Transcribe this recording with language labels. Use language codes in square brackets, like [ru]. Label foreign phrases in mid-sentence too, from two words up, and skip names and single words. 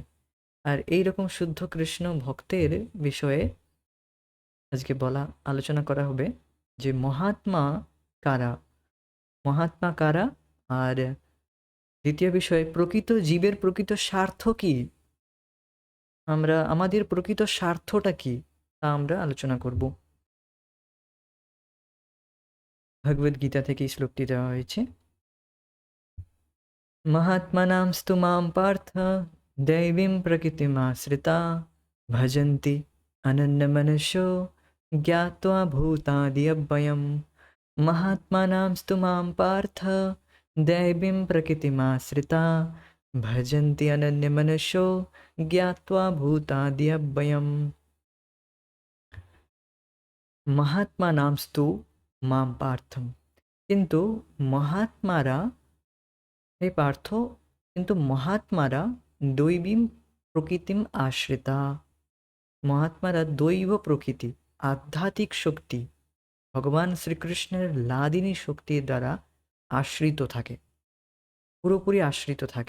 [bn] আর এই রকম শুদ্ধ কৃষ্ণ ভক্তের বিষয়ে আজকে আলোচনা করা হবে যে মহাত্মা কারা, মহাত্মা কারা, আর দ্বিতীয় বিষয় প্রকৃত জীবের প্রকৃত স্বার্থ কি, আমাদের প্রকৃত স্বার্থটা কি, তা আমরা আলোচনা করব। ভগবদ গীতা থেকে এই শ্লোকটি দেওয়া হয়েছে। [sa] महात्मनां स्तु मां पार्थ दैवीं प्रकृतिमाश्रिता भजन्ति अनन्यमनसो ज्ञात्वा भूताद्यव्ययम्। महात्मानां स्तु मां पार्थ दैवीं प्रकृतिमाश्रिता भजन्ति अनन्यमनसो ज्ञात्वा भूताद्यव्ययम्। महात्मानां स्तु मां पार्थम, [bn] কিন্তু মহাত্মারা, হে পার্থ, কিন্তু মহাত্মারা [sa] দৈবীম প্রকৃতিম আশ্রিতা, [bn] মহাত্মারা দৈব প্রকৃতি, আধ্যাত্মিক শক্তি, ভগবান শ্রীকৃষ্ণের লাদিনী শক্তির দ্বারা আশ্রিত থাকে, পুরোপুরি আশ্রিত থাকে।